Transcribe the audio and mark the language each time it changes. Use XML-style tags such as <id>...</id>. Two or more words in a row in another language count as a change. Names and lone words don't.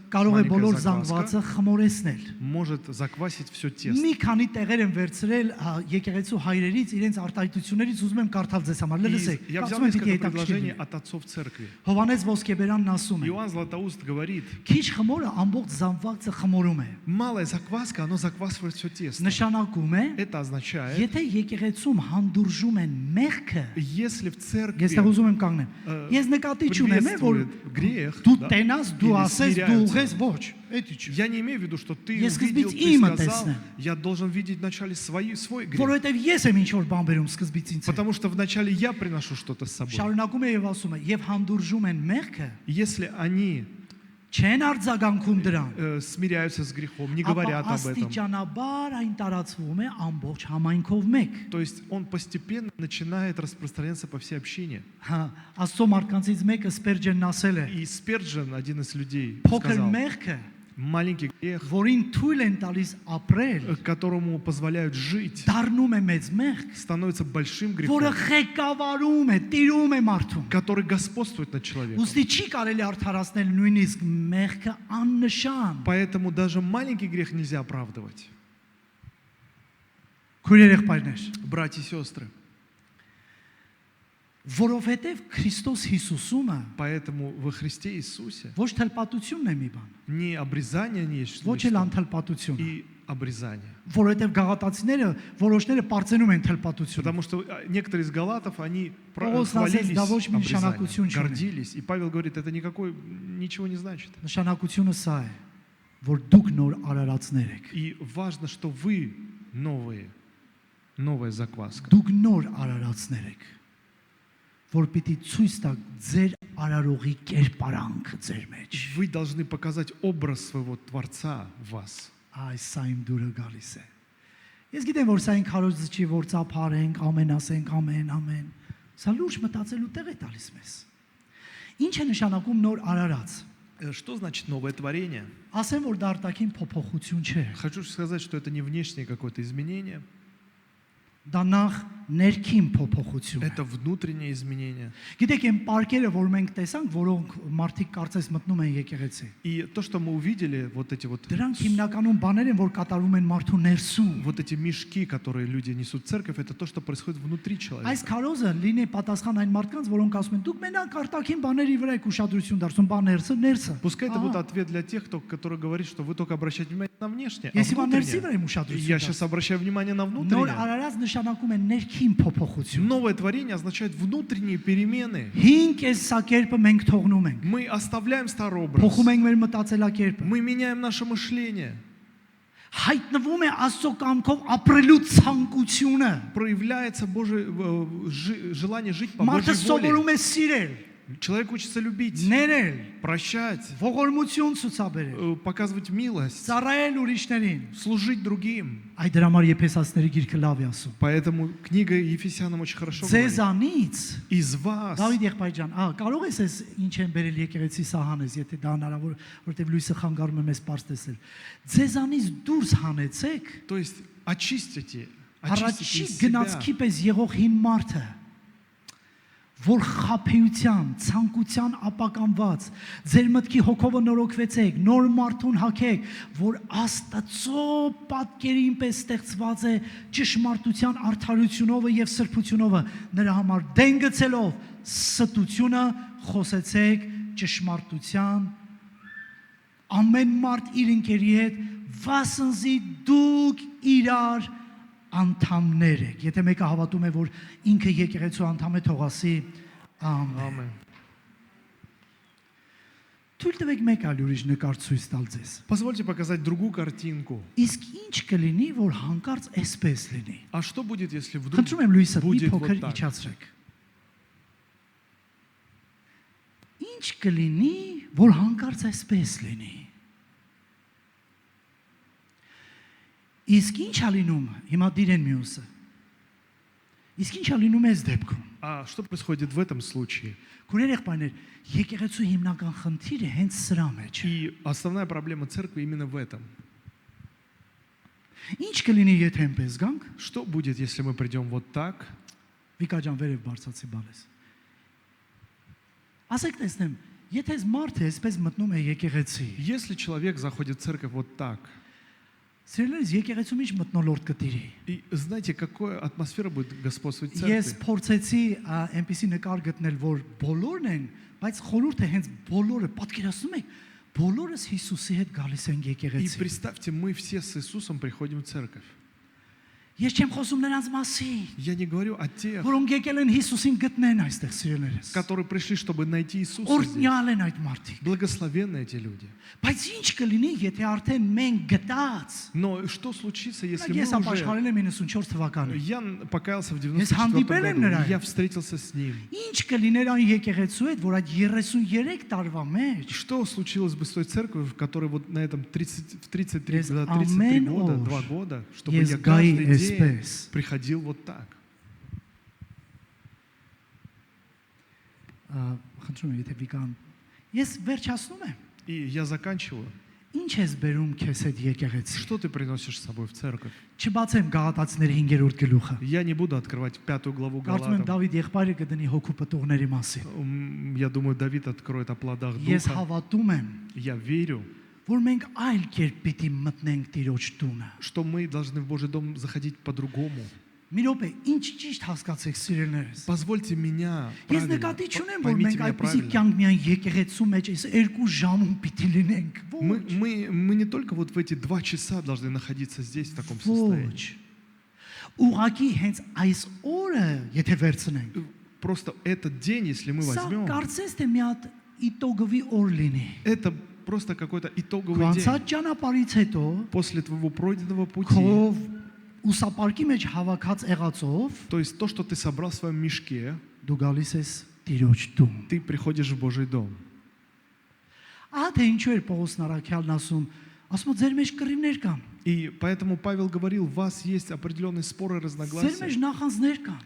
<hy>կարող է</hy> <ru>маленькая</ru> <hy>բոլոր</hy> <ru>закваска</ru> <hy>զանգվածը խմորեցնել։</hy> <ru>может заквасить все тесто.</ru> <hy>Մի քանի տեղեր են վերցրել եկեղեցու հայրերից իրենց արտահայտություններից ուզում եմ կարդալ ձեզ համար։</hy> <ru>И</ru> <hy>Լսեք,</hy> <ru>я взял</ru> <hy>կարծում եմ</hy> <ru>несколько</ru> <hy>պիտի</hy> <ru>предложений</ru> <hy>հետաքրքիր։</hy> <ru>от отцов церкви.</ru> <hy>Հովանես Ոսկեբերանն ասում է.</hy> <ru>Иоанн Златоуст говорит,</ru> <hy>Քիչ խմորը ամբողջ զանգվածը խմորում է։</hy> <ru>малая закваска, оно заквасывает все тесто.</ru> <hy>Նշանակում է,</hy> <ru>Это означает,</ru> <hy>եթե եկեղեցում հանդուրժում են մեղքը,</hy> <ru>если в</ru> <hy>ես</hy> <ru>церкви</ru> <hy>դա ուզում եմ կանգնեմ։ Ես նկատի չունեմ, որ</hy> <ru>приветствует грех,</ru> <hy>դու</hy> <ru>да,</ru> <hy>տենաս, դու</hy> <ru>или</ru> <hy>ասես, դու</hy> <ru>смиряются.</ru> <hy>ուղես, ոչ, էդի չի։</hy> <ru>Я не имею в виду, что ты</ru> <hy>Ես</hy> <ru>увидел,</ru> <hy>սկզբից</hy> <ru>ты</ru> <hy>իմը</hy> <ru>сказал,</ru> <hy>տեսնեմ։</hy> <ru>я должен видеть вначале свой грех.</ru> <hy>Որովհետև ես եմ ինչ որ բան բերում սկզբից ինձ։</hy> <ru>Потому что вначале я приношу что-то с собой.</ru> <hy>Շարունակում է եւ ասում է, եւ հանդուրժում են մեղքը,</hy> <ru>Если они</ru> <hy>չեն արձագանքում դրան։</hy> <ru>смиряются с грехом, не</ru> <hy>Ապա</hy> <ru>говорят об этом,</ru> <hy>աստիճանաբար այն տարածվում է ամբողջ համայնքով մեկ։</hy> <ru>то есть он постепенно начинает распространяться по всей общине.</ru> <hy>Հա, Աստծո մարդկանցից մեկը Սպերջենն ասել է.</hy> <ru>И Спирджен, один из людей,</ru> <hy>Փոքր</hy> <ru>сказал,</ru> <hy>մեղքը,</hy> <ru>маленький грех,</ru> <hy>որին թույլ են տալիս ապրել,</hy> <ru>которому позволяют жить,</ru> <hy>դառնում է մեծ մեղք,</hy> <ru>становится большим</ru> <hy>որը</hy> <ru>грехом,</ru> <hy>ղեկավարում է, տիրում է մարդուն։</hy> <ru>который господствует над человеком.</ru> <hy>Ոստի չի կարելի արդարացնել նույնիսկ մեղքը աննշան։</hy> <ru>Поэтому даже маленький грех нельзя оправдывать.</ru> <hy>Քույրեր եղբայրներ,</hy> <ru>Братья и сестры,</ru> <hy>որովհետև Քրիստոս Հիսուսումը</hy> <ru>поэтому во Христе Иисусе</ru> <hy>ոչ թլպատությունն է մի բան,</hy> <ru>не обрезание не есть</ru> <hy>ոչ էլ</hy> <ru>нечто,</ru> <hy>անթլպատություն,</hy> <ru>и обрезание.</ru> <hy>որովհետև գաղատացիները որոշները པարծենում են թլպատություն։</hy> <ru>Потому что некоторые из галатов, они Павел хвалились сказал, «Да</ru> <hy>ոչ մի</hy> <ru>обрезанием,</ru> <hy>նշանակություն չունի».</hy> <ru>гордились. И Павел говорит, это ничего не значит.</ru> <hy>Նշանակությունը սա է, որ դուք նոր արարածներ եք։</hy> <ru>И важно, что вы новые. новая закваска.</ru> <hy>Դուք նոր արարածներ եք, որ պիտի ցույց տաք ձեր արարողի կերպարանքը ձեր մեջ։</hy> <ru>Вы должны показать образ своего Творца в вас.</ru> <hy>Այս սա իմ դուրը գալիս է։ Ես гитեմ, որ սա ինք հարոզը չի, որ ծափարենք, ամեն ասենք, ամեն։ Սա լուրջ մտածելու տեղ է տալիս մեզ։ Ինչ է նշանակում նոր արարած։</hy> <ru>Что значит новое творение?</ru> <hy>Ասեմ, որ դա արտաքին փոփոխություն չէ։</hy> <ru>Хочу сказать, что это не внешнее какое-то изменение,</ru> <hy>Դա նախ ներքին փոփոխություն է։</hy> <ru>это внутреннее изменение.</ru> <hy>Գիտեք, այն պարկերը, որ մենք տեսանք, որոնք մարդիկ կարծես մտնում են եկեղեցի։</hy> <ru>И то, что мы увидели, вот эти вот</ru> <hy>Դրանք հիմնականում բաներ են, որ կատարվում են մարդու ներսում։</hy> <ru>вот эти мешки, которые люди несут в церковь, это то, что происходит внутри человека.</ru> <hy>Այս քարոզը լինի պատասխան այն մարդկանց, որոնք ասում են, դուք մենակ արտաքին բաների վրա եք ուշադրություն դարձնում, բա ներսը։</hy> <ru>Пускай это будет ответ для тех, который говорит, что вы только обращаете внимание на внешнее, а</ru> <hy>Ես հիմա ներսի</hy> <ru>внутреннее.</ru> <hy>վրա եմ ուշադրություն</hy> <ru>Я сейчас обращаю внимание на</ru> <hy>Նոր</hy> <ru>внутреннее.</ru> <hy>արարած նշանակում է ներքին փոփոխություն։</hy> <ru>Новое творение означает внутренние перемены.</ru> <hy>Հինգ կերպը մենք թողնում ենք։</hy> <ru>Мы оставляем старый образ.</ru> <hy>Փոխում ենք մեր մտածելակերպը։</hy> <ru>Мы меняем наше мышление.</ru> <hy>Հայտնվում է Աստծո կամքով ապրելու ցանկությունը։</hy> <ru>Проявляется желание жить по</ru> <hy>Մարդը</hy> <ru>Божьей воле.</ru> <hy>սովորում է սիրել,</hy> <ru>Человек учится любить,</ru> <hy>ներել,</hy> <ru>прощать,</ru> <hy>ողորմություն ցուցաբերել,</hy> <ru>показывать милость,</ru> <hy>ծառայել ուրիշներին։</hy> <ru>служить другим.</ru> <hy>Այդ դրա համար Եփեսացիների գիրքը լավ է ասում։</hy> <ru>Поэтому книга Ефесянам очень хорошо говорит.</ru> <hy>Ձեզանից</hy> <ru>Из вас.</ru> <hy>Դավիթ եղբայր ջան, կարող ես այս ինչ են բերել եկեղեցի սահանես, եթե դա հնարավոր, որտեվ լույսը խանգարում է մեզ པարզ տեսել։ Ձեզանից դուրս հանեցեք,</hy> <ru>То есть очистите</ru> <hy>առաջի</hy> <ru>из себя.</ru> <hy>գնացքի պես եղող հին մարդը, որ խափեության, ցանկության ապականված, ձեր մտքի հոգովը նորոգվեցեք, նոր մարդուն հագեք, որ Աստծո պատկերին պես ստեղծված է ճշմարտության արդարությունով եւ սրբությունով, նրա համար դեն գցելով ստությունը խոսեցեք ճշմարտության ամեն մարդ իր ընկերի հետ վասնզի դուք իրար անդամներ եք։ Եթե մեկը հավատում է, որ ինքը եկեղեցու անդամ է, թող ասի ամեն։</hy> <ru>Аминь.</ru> <hy>Թույլ տվեք մեկ այլ ուրիշ նկար ցույց տալ ձեզ։</hy> <ru>Позвольте показать другую картинку.</ru> <hy>Իսկ ինչ կլինի, որ հանկարծ էսպես լինի։</hy> <ru>А что будет, если вдруг</ru> <hy>Խնդրում եմ լույսը մի</hy> <ru>будет</ru> <hy>փոքր</hy> <ru>вот так?</ru> <hy>իջացրեք։ Ինչ կլինի, որ հանկարծ էսպես լինի։ Իսկ ինչ ա լինում, հիմա դիրեն մյուսը։ Իսկ ինչ ա լինում այս դեպքում։</hy> <ru>А что происходит в этом случае?</ru> <hy>Քուրեր եղբայրներ, եկեղեցու հիմնական խնդիրը հենց սրա մեջ է։</hy> <ru>И основная проблема церкви именно в этом.</ru> <hy>Ինչ կլինի, եթե այնպես գանք։</hy> <ru>Что будет, если мы придем вот так?</ru> <hy>Վիկա ջան, վերև բարձացի բալես։ Ասեք տեսնեմ, եթե այս մարդը այսպես մտնում է եկեղեցի,</hy> <ru>Если человек заходит в церковь вот так,</ru> <hy>սիրելիներս եկեղեցում ինչ մտնոլորտ կտիրի։</hy> <ru>и знаете, какая атмосфера будет господствовать в</ru> <hy>Ես</hy> <ru>церкви?</ru> <hy>փորձեցի այնպեսի նկար գտնել, որ բոլորն են, բայց խորհուրդը հենց բոլորը, պատկերացնում եք, բոլորս Հիսուսի հետ գալիս են</hy> <ru>И</ru> <hy>եկեղեցի։</hy> <ru>представьте, мы все с Иисусом приходим в церковь.</ru> <hy>Ես չեմ խոսում նրանց մասին,</hy> <ru>Я не говорю о тех,</ru> <hy>որոնք եկել են Հիսուսին գտնեն այստեղ սիրելիներս։</hy> <ru>которые пришли, чтобы найти Иисуса здесь.</ru> <hy>Օրհնյալ են այդ մարդիկ։</hy> <ru>Благословенны эти люди.</ru> <hy>Բայց ինչ կլինի, եթե արդեն մենք գտած։</hy> <ru>Но что случится, если</ru> <hy>Ես</hy> <ru>мы уже...</ru> <hy>ապաշխարել եմ 94 թվականին։</hy> <ru>Я покаялся в</ru> <hy>Ես հանդիպել 94 եմ նրան։</hy> <ru>году. Я встретился с ним.</ru> <hy>Ինչ կլիներ այն եկեղեցու հետ, որ այդ 33 տարվա մեջ</hy> <ru>Что случилось бы с той церковью, в которой вот на этом 33</ru> <hy>Ես</hy> <ru>года,</ru> <hy>ամեն</hy> <ru>33 года,</ru> <hy>օր</hy> <ru>2 года, чтобы</ru> <hy>ես</hy> <ru>я</ru> <hy>գայի</hy> <ru>каждый день</ru> <hy>էսպես։</hy> <ru>приходил вот так.</ru> <hy>Խնդրում եմ, եթե վիկան։ Ես վերջացնում եմ։</hy> <ru>И я заканчиваю.</ru> <hy>Ինչ ես բերում քեզ հետ եկեղեցի։</hy> <ru>Что ты приносишь с собой в церковь?</ru> <hy>Չբացեմ Գաղատացիների 5-րդ գլուխը։</hy> <ru>Я не буду открывать 5 главу</ru> <hy>Կարծում եմ</hy> <ru>Галатам.</ru> <hy>Դավիթ եղբայրը կդնի հոգու պտուղների մասին։</hy> <ru>Я думаю, Давид откроет о плодах</ru> <hy>Ես</hy> <ru>Духа.</ru> <hy>հավատում եմ,</hy> <ru>Я верю,</ru> <hy>որ մենք այլ կերպ պիտի մտնենք Տիրոջ տունը։</hy> <ru>что мы должны в Божий дом заходить по-другому.</ru> <hy>Մի րոպե, ինչ ճիշտ հասկացեք սիրելիներս։</hy> <ru>Позвольте меня</ru> <hy>Ես</hy> <ru>правильно,</ru> <hy>նկատի չունեմ, որ</hy> <ru>поймите</ru> <hy>մենք</hy> <ru>меня</ru> <hy>այդպեսի</hy> <ru>правильно.</ru> <hy>կյանք միայն եկեղեցու մեջ այս 2 ժամում պիտի լինենք։</hy> <ru>Мы не только вот в эти 2 часа должны находиться здесь в таком состоянии.</ru> <hy>Ոչ։ Ուղղակի հենց այս օրը, եթե վերցնենք,</hy> <ru>Просто этот день, если мы</ru> <hy>սա</hy> <ru>возьмем,</ru> <hy>կարծես թե մի հատ իտոգովի օր լինի։</hy> <ru>это просто какой-то итоговый</ru> <hy>Քո</hy> <ru>день.</ru> <hy>անցած ճանապարհից հետո</hy> <ru>После твоего пройденного пути</ru> <hy>քո ուսապարկի մեջ հավաքած եղածով</hy> <ru>То есть то, что ты собрал в своем мешке,</ru> <hy>դու գալիս ես Տիրոջ տուն։</hy> <ru>ты приходишь в Божий дом.</ru> <hy>Ահա թե ինչու էր Պողոս Նարաքյալն ասում ձեր մեջ կռիվներ կան,</hy> <ru>И поэтому Павел говорил, у вас есть определенные споры,</ru> <hy>ձեր</hy> <ru>разногласия,</ru> <hy>մեջ նախանձներ կան։</hy>